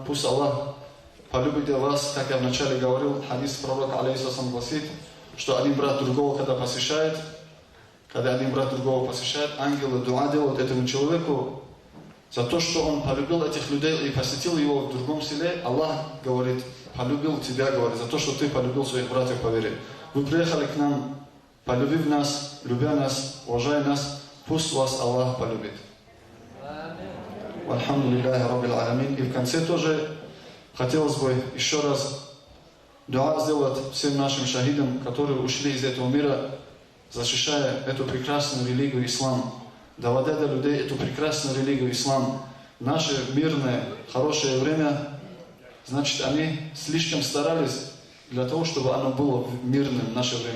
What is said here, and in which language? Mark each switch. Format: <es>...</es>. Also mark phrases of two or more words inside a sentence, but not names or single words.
<ru>Пусть Аллах полюбит вас, как я вначале говорил, хадис пророка алейхиссалам гласит, что один брат другого, когда один брат другого посещает, ангелы дуа делают этому человеку за то, что он полюбил этих людей и посетил его в другом селе. Аллах говорит, полюбил тебя, говорит, за то, что ты полюбил своих братьев по вере. Вы приехали к нам, полюбив нас, любя нас, уважая нас, пусть вас Аллах полюбит.</ru> <ar>الحمد لله رب العالمين.</ar> <ru>И в конце тоже хотелось бы еще раз дуа сделать всем нашим шахидам, которые ушли из этого мира, защищая эту прекрасную религию ислам, доводя до людей эту прекрасную религию ислам. В наше мирное, хорошее время, значит, они слишком старались для того, чтобы оно было мирным в наше время.</ru>